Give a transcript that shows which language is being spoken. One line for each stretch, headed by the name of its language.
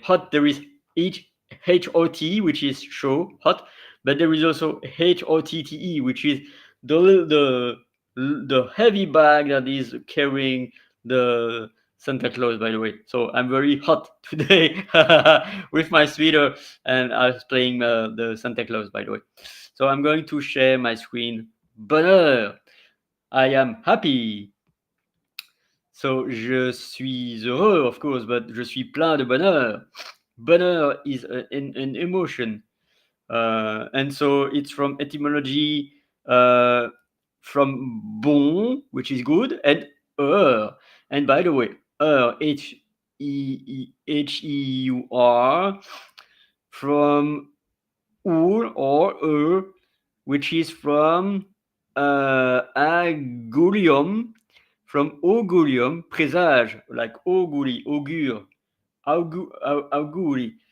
English: Hot, there is HOT, which is show, hot, but there is also HOTTE, which is the heavy bag that is carrying the Santa Claus, by the way. So I'm very hot today with my sweater, and I was playing the Santa Claus, by the way. So I'm going to share my screen. Bonheur, I am happy. So,
French: je suis heureux,
English: of course, but
French: je suis plein de bonheur.
English: Bonheur is an emotion. And so it's from etymology uh, from bon, which is good, and heur. And by the way, heur, Heur, from or which is from augurium, from augurium, présage, like auguri, augure, auguri.